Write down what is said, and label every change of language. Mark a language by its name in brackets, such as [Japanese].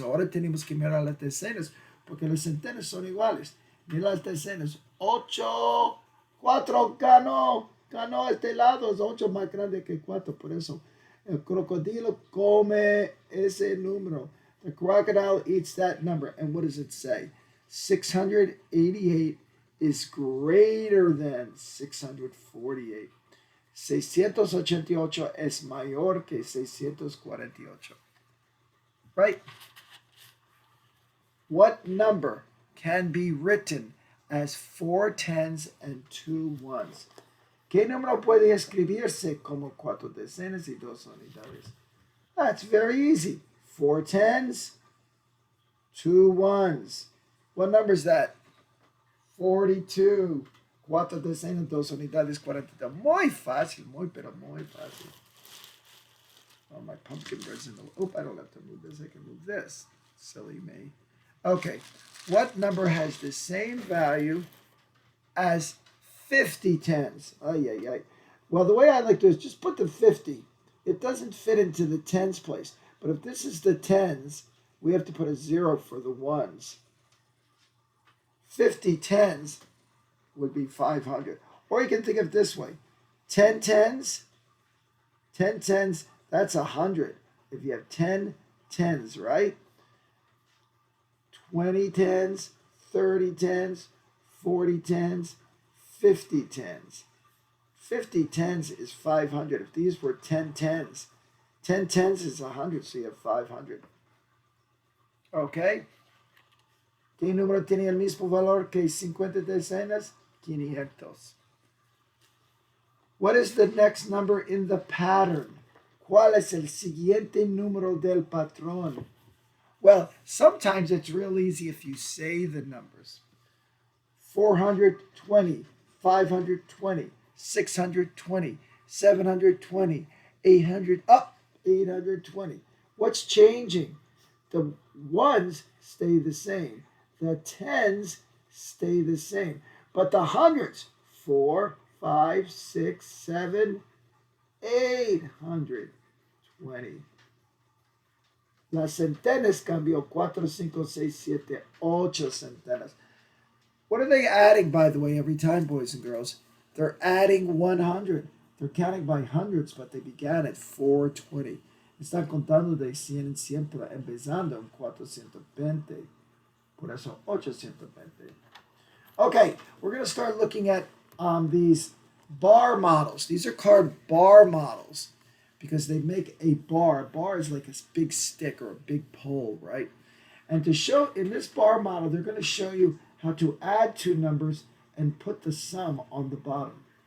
[Spanish] Ahora tenemos que mirar las decenas, porque los centenas son iguales. Mira las decenas. 8, 4, ganó este lado, es 8 más grande que 4, por eso el crocodilo come ese número. [English] The crocodile eats that number. And what does it say? 688 is greater than 648. [Spanish] 688 es mayor que 648. Right? [English] What number can be written as 4 tens and 2 ones? [Spanish] ¿Qué número puede escribirse como 4 decenas y 2 unidades? [English] That's very easy. 4 tens, 2 ones. What number is that? [Spanish] 42. 4 decenas, 2 unidades, 42. Muy fácil, pero muy fácil. [English] Oh, my pumpkin bread's in the... Oh, I don't have to move this. I can move this. Silly me. Okay. What number has the same value as 50 tens? Ay. Well, the way I like to do is just put the 50. It doesn't fit into the tens place. But if this is the tens, we have to put a 0 for the ones. 50 tens would be 500. Or you can think of it this way. 10 tens, that's 100. If you have 10 tens, right? 20 tens, 30 tens, 40 tens, 50 tens. 50 tens is 500. If these were 10 tens, 10 tens is 100, so you have 500. Okay? [Spanish] ¿Qué número tiene el mismo valor que 50 decenas? 500. [English] What is the next number in the pattern? [Spanish] ¿Cuál es el siguiente número del patrón? [English] Well, sometimes it's real easy if you say the numbers. 420, 520, 620, 720, 800, 820. What's changing? The ones stay the same. The tens stay the same. But the hundreds, 4, 5, 6, 7, 820. [Spanish] Las centenas cambió 4, 5, 6, 7, 8 centenas. [English] What are they adding, by the way, every time, boys and girls? They're adding 100. They're counting by hundreds, but they began at 420. [Spanish] Están contando de 100 en 100, pero empezando en 420. Por eso 820. [English] Okay, we're going to start looking at these bar models. These are called bar models because they make a bar. A bar is like a big stick or a big pole, right? And to show, in this bar model, they're going to show you how to add two numbers and put the sum on the bottom.